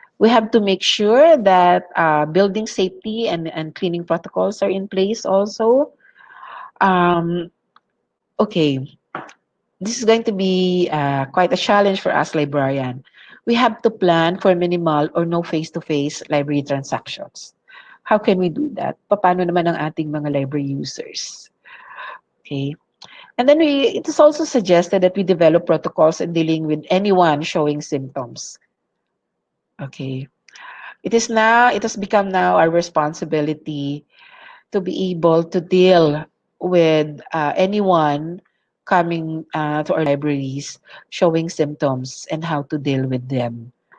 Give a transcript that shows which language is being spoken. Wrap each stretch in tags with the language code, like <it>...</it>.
<en>We have to make sure that building safety and cleaning protocols are in place also. Um, okay, this is going to be quite a challenge for us, librarian. We have to plan for minimal or no face-to-face library transactions. How can we do that?</en> <tl>Paano naman ang ating mga library users?</tl> <en>Okay. And then it is also suggested that we develop protocols in dealing with anyone showing symptoms. Okay. It has become now our responsibility to be able to deal with anyone coming to our libraries showing symptoms and how to deal with them.</en>